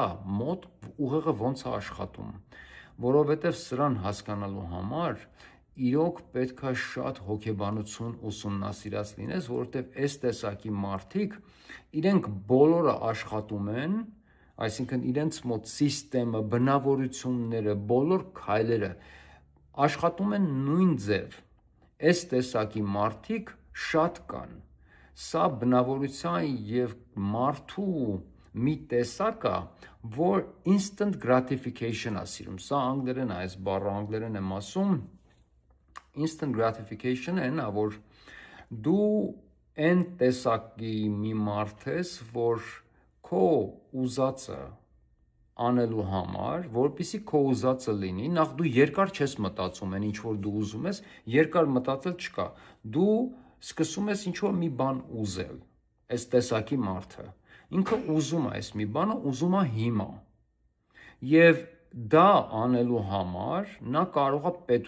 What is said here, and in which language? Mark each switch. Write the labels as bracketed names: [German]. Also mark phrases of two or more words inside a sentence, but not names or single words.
[Armenian] մոտ ուղեղը ոնց է աշխատում, որովհետև սրան հասկանալու համար իրոք պետք է շատ հոգեբանություն ուսումնասիրած լինես, որովհետև այս տեսակի մարդիկ իրենք բոլորը աշխատում են, այսինքն իրենց մոտ սիստեմը, բնավորությունները, բոլոր քայլերը աշխատում են նույն ձև, այս տեսակի մարդիկ շատ կան, սա բնավորության և մարդու մի տեսակ է, որ [English] instant gratification [Armenian] է սիրում, սա անգլերեն է, այս բառը անգլերեն եմ ասում, [English] instant gratification [Armenian] այն է, որ դու այն տեսակի մի մարդ ես, որ քո ուզածը անելու համար, որպեսզի քո ուզածը լինի, նախ դու երկար չես մտածում են ինչ որ դու ուզում ես, երկար մտածել չկա, դու սկսում ես ինչ որ մի բան ուզել, այս տեսակի մարդը, ինքը ուզում է այս մի բանը, ուզում է հիմա, և դա անելու համար նա կարող է